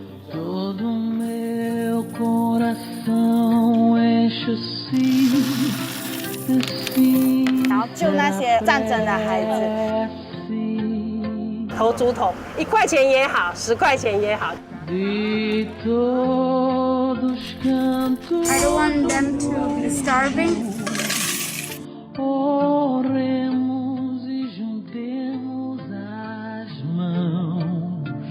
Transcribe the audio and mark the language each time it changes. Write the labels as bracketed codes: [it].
[pt] Todo meu coração enche-se assim. [zh] 然后救那些战争的孩子。投猪桶，1块钱也好，10块钱也好。 [pt] De todos cantos. [en] I don't want them to be starving. [pt] Oremos e juntemos as mãos.